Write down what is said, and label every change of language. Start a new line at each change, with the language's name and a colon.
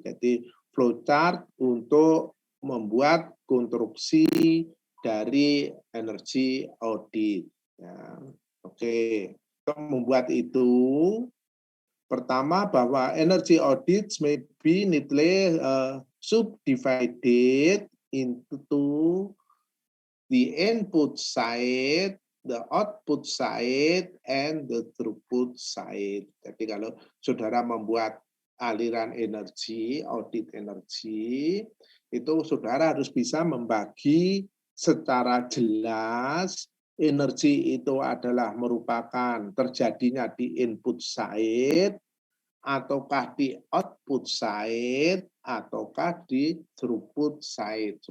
Indonesian: Jadi flowchart untuk membuat konstruksi dari energy audit. Ya, oke. Untuk membuat itu, pertama bahwa
English: energy audits may be neatly subdivided into the input side, the output side, and the throughput side.
Indonesian: Jadi kalau saudara membuat aliran energi, audit energi, itu saudara harus bisa membagi secara jelas energi itu adalah merupakan terjadinya di input side, ataukah di output side, ataukah di throughput side.